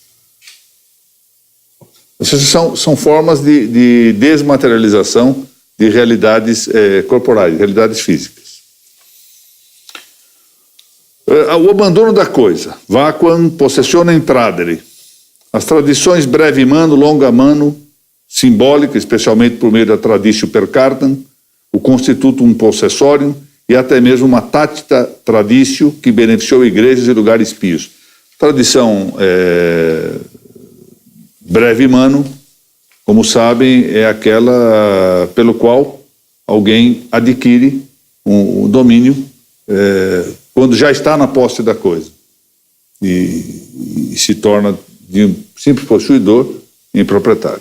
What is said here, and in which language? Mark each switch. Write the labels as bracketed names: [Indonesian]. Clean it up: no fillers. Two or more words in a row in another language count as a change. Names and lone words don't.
[Portuguese] Essas são formas de desmaterialização de realidades corporais, realidades físicas. O abandono da coisa, [Latin] vacuam possessionem tradere. [Portuguese] As tradições [Latin] breve mano, longa mano, [Portuguese] simbólica, especialmente por meio da [Latin] traditio per cartam, [Portuguese] o [Latin] constitutum possessorium [Portuguese] e até mesmo uma tácita traditio que beneficiou igrejas e lugares pios. Tradição [Latin] breve mano, [Portuguese] como sabem, é aquela pelo qual alguém adquire um domínio quando já está na posse da coisa e se torna de um simples possuidor em proprietário.